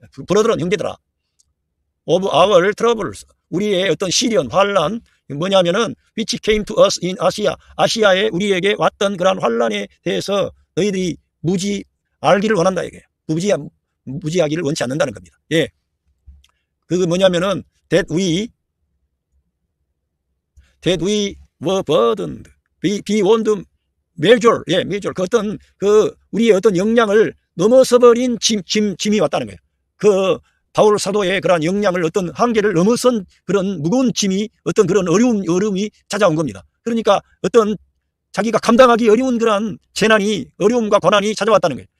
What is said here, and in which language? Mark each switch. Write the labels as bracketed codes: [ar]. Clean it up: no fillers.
[ko] 브러더런 형제들아 [en] of our troubles [ko] 우리의 어떤 시련 환난 뭐냐면은 [en] which came to us in [ko] 아시아에 우리에게 왔던 그러한 환난에 대해서 너희들이 알기를 원한다 이거예요. 무지하기를 원치 않는다는 겁니다. 예. 그게 뭐냐면은 [en] that we were burdened beyond measure. [ko] 예, measure. 우리의 어떤 역량을 넘어서 버린 짐이 왔다는 거예요. 바울 사도의 그러한 역량을 어떤 한계를 넘어선 그런 무거운 짐이 어떤 그런 어려움이 찾아온 겁니다. 그러니까 어떤 자기가 감당하기 어려운 그러한 어려움과 고난이 찾아왔다는 거예요.